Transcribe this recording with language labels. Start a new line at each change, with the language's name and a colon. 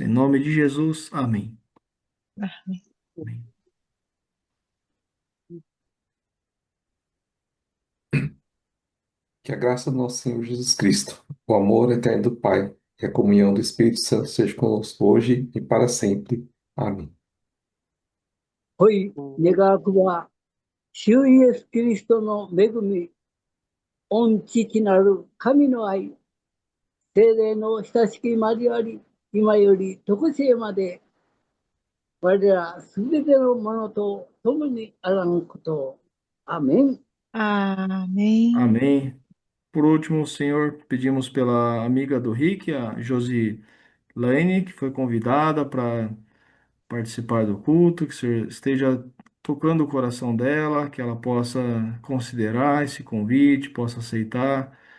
Portuguese: Em nome de Jesus, amém. Amém. Que a graça do nosso Senhor Jesus Cristo, o amor eterno do Pai e a comunhão do Espírito Santo seja conosco hoje e para sempre. Amém.
Japanese: ほい、願わくは、主イエスキリストの恵み、御父なる神の愛、聖霊の親しき交わり、今より常しえまで、我らすべてのものと共にあらんことを。アメン。
Portuguese: Amém. Amém. Por último, Senhor, pedimos pela amiga do Rick, a Josilane, que foi convidada para participar do culto, que o Senhor esteja tocando o coração dela, que ela possa considerar esse convite, possa aceitar.